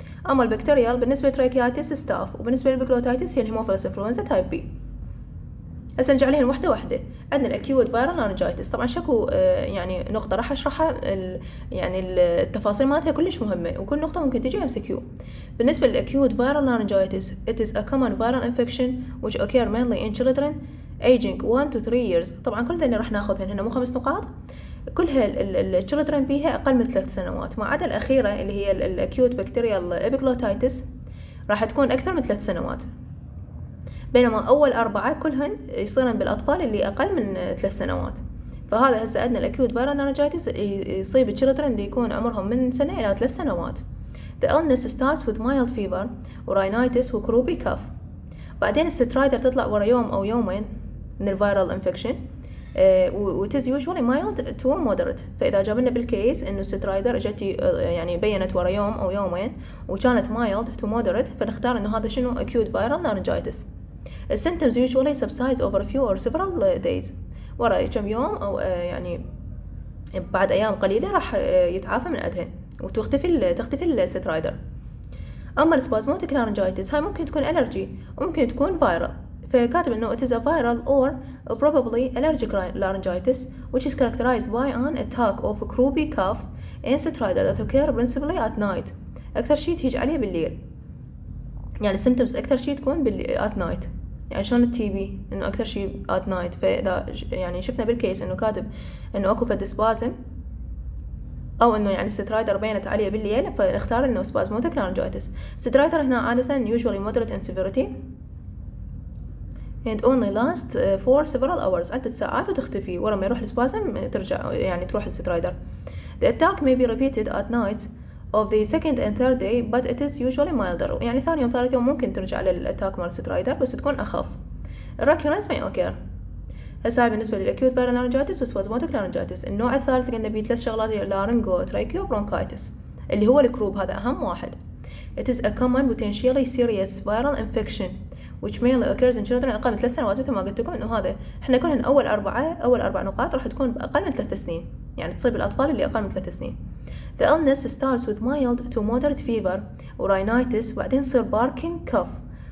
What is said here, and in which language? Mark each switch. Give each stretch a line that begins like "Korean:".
Arabic: أما البكتيريال بالنسبة للتراكيايتس ستاف، وبالنسبة للبكتيريايتس هي الهيموفيلس إنفلونزا تايب بي. هسه نرجع عليهن واحدة. عندنا الأكيوت فيرال لارنجايتس، طبعا شكو يعني نقطة راح أشرحها، يعني التفاصيل مالتها كلش مهمة وكل نقطة ممكن تجي MCQ. بالنسبة للأكيوت فيرال لارنجايتس
English: it is a common viral infection which occur mainly in children aging 1 to 3 years.
Arabic: طبعا كل ذني راح ناخذهن هنا مو 5 نقاط، كلها التشيلدرن بيها أقل من 3 سنوات، ما عدا الأخيرة اللي هي الأكيوت بكتيريال إبيجلوتايتس راح تكون أكثر من 3 سنوات. بينما أول 4 كلهن يصيرن بالأطفال اللي أقل من 3 سنوات. فهذا هسه عندنا الأكيوت فيرال لارنجايتس يصيب التشيلدرن اللي يكون عمرهم من سنة إلى 3 سنوات.
English: The illness starts with mild fever ورينايتس وكروبي cough.
Arabic: بعدين السترايدر تطلع ورا يوم أو يومين من الفيرال انفكشن،
English: it is usually mild to moderate.
Arabic: فإذا جابلنا بالكيس إنه سترايدر اجت يعني بينت ورا يوم أو يومين وكانت
English: mild to moderate،
Arabic: فنختار إنه هذا شنو acute viral laryngitis.
English: The symptoms usually subsides over a few or several days.
Arabic: ورا كم يوم أو يعني بعد أيام قليلة راح يتعافى من عندها وتختفي السترايدر. أما السبازموتيك laryngitis هاي ممكن تكون allergy وممكن تكون viral، فكاتب إنه
English: it is a viral or probably allergic laryngitis which is characterized by an attack of croupy cough and stridor that occur principally at night.
Arabic: أكثر شيء تيجي عليه بالليل، يعني symptoms أكثر شيء تكون at night، يعني شلون التي بي إنه أكثر شيء at night. فإذا يعني شفنا بالكيس إنه كاتب إنه أكو فد spasm أو إنه يعني سترايدر بينت عليه بالليل، فنختار إنه spasmodic laryngitis. سترايدر هنا عادة
English: usually moderate in severity and only last for several hours،
Arabic: عدة ساعات وتختفي ورا ما يروح السبازم ترجع يعني تروح السترايدر.
English: The attack may be repeated at night of the second and third day but it is usually milder.
Arabic: يعني ثاني يوم ثالث يوم ممكن ترجع للأتاك مال سترايدر بس تكون أخف.
English: Recurrence may occur.
Arabic: هسه هاي بالنسبة للأكيوت فيرال لارنجايتس وسبازموتيك لارنجايتس. النوع الثالث قلنا بيه 3 شغلات، لارنجو ترايكيو برونكايتس اللي هو الكروب، هذا أهم واحد.
English: It is a common potentially serious viral infection which mainly occurs in children
Arabic: أقل من 3 سنوات. مثل ما قلت لكم إنه هذا إحنا كلهن أول 4 نقاط راح تكون أقل من 3 سنين، يعني تصيب الأطفال اللي أقل من 3 سنين.
English: The illness starts with mild to moderate fever و rhinitis،
Arabic: بعدين يصير
English: barking cough.